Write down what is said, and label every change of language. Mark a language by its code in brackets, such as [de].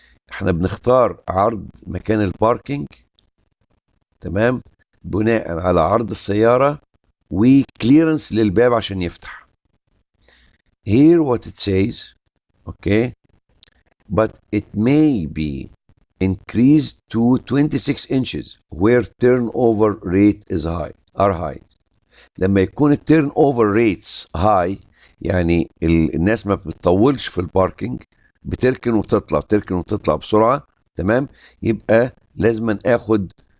[ar] احنا بنختار عرض مكان الباركينج، تمام، بناء على عرض السيارة وكليرنس للباب عشان يفتح. [en] Here what it says, okay, but it may be increased to 26 inches where turnover rate is high, are high. [ar] لما يكون [en] التيرن اوفر rates high, [ar] يعني الناس ما بتطولش في الباركينج، بتركن وتطلع بسرعه، تمام، يبقى لازم اخد